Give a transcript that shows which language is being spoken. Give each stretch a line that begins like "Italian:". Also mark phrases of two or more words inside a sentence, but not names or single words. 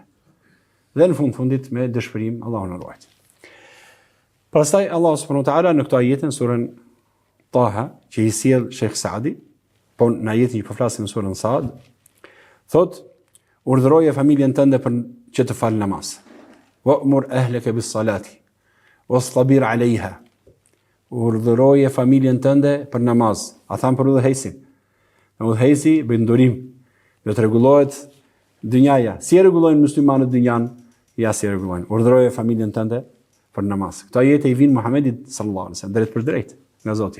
Albanian: Dhe në fundit me dëshpërim, Allahu na ruaj. Pastaj Allah
Arabic: سبحانه وتعالى
Albanian: në këtë ajet në surën Taha, që I sjell Sheikh Saadi, po në ajetin që po flasim në surën Sad, thot, urdhëroje familjen tënde për që të falë namaz.
Arabic: وأمر أهلك بالصلاة واصطبر عليها.
Albanian: Urdhëroje familjen tënde për namaz. A thamë për udhëheqësin. Në udhëheqësi bëjnë durim. Do të rregullohet dynjaja. Si e rregullojnë muslimanët dynjan? Ja si e rregullojnë. Urdhëroje familjen tënde për namaz. Këto ajete i vinë Muhamedit
Arabic: صلى الله عليه وسلم
Albanian: drejt për drejt nga Zoti.